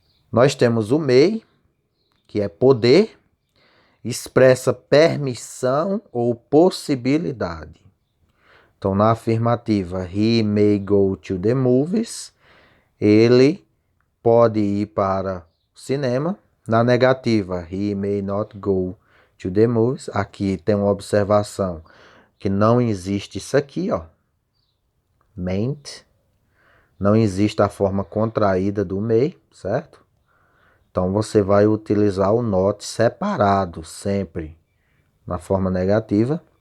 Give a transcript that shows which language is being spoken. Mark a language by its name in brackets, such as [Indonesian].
[Portuguese] Nós temos o may, que é poder, expressa permissão ou possibilidade. Então, na afirmativa, [English] he may go to the movies. [Portuguese] Ele pode ir para o cinema. Na negativa, [English] he may not go to the movies. [Portuguese] Aqui tem uma observação que não existe isso aqui, ó. Mayn't. Não existe a forma contraída do may, certo? Então, você vai utilizar o not separado sempre na forma negativa.